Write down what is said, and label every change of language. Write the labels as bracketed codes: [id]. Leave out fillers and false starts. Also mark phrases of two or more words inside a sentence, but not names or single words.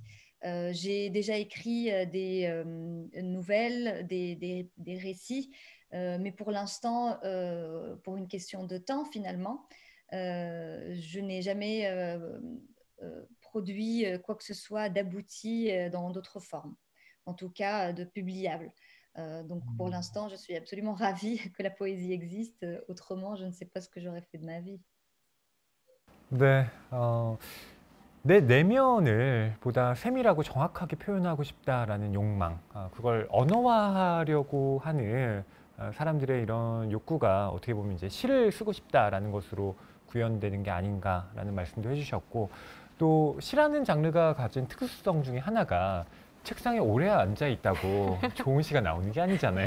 [fr] J'ai déjà écrit des nouvelles, des récits, mais pour l'instant, pour une question de temps finalement, je n'ai jamais produit quoi que ce soit d'abouti dans d'autres formes, en tout cas de publiable. Donc pour l'instant, je suis absolument ravie que la poésie existe. Autrement, je ne sais pas ce que j'aurais fait de ma vie. [ko] 네, 내 내면을 보다 세밀하고 정확하게 표현하고 싶다라는 욕망, 그걸 언어화하려고 하는 사람들의 이런 욕구가 어떻게 보면 이제 시를 쓰고 싶다라는 것으로 구현되는 게 아닌가라는 말씀도 해주셨고, 또 시라는 장르가 가진 특수성 중에 하나가 책상에 오래 앉아 있다고 좋은 시가 나오는 게 아니잖아요.